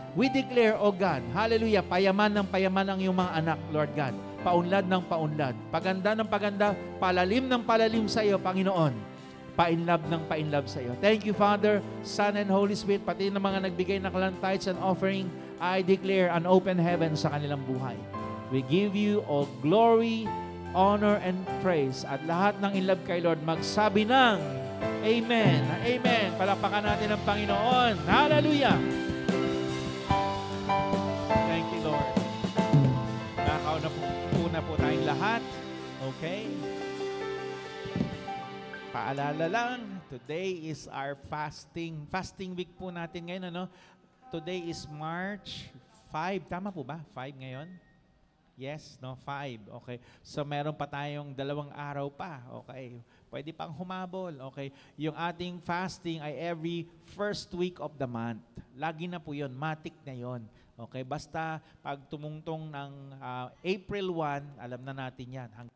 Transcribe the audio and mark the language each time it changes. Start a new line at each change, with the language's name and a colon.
English: We declare, O God,
Filipino: hallelujah, payaman ng payaman ang iyong mga anak, Lord God. Paunlad ng paunlad. Paganda ng paganda, palalim ng palalim sa iyo, Panginoon. Pa-in-love ng pa-in-love sa iyo.
English: Thank you, Father, Son, and Holy Spirit.
Filipino: Pati ng mga nagbigay na kalang tithes and offering,
English: I declare an open heaven
Filipino: sa kanilang buhay.
English: We give you all glory, honor, and praise.
Filipino: At lahat ng in-love kay Lord, magsabi ng Amen. Amen. Palakpakan natin ang Panginoon. Hallelujah.
English: Thank you, Lord.
Filipino: Nakauna po tayong lahat. Okay? Paalala lang,
English: today is our fasting week
Filipino: po natin ngayon, ano?
English: Today is March 5,
Filipino: tama po ba? 5 ngayon? Yes, no, 5. Okay. So meron pa tayong 2 araw pa. Okay. Pwede pang humabol. Okay. Yung ating fasting ay every first week of the month. Lagi na po 'yon, matik na 'yon. Okay, basta pag tumungtong ng April 1, alam na natin 'yan.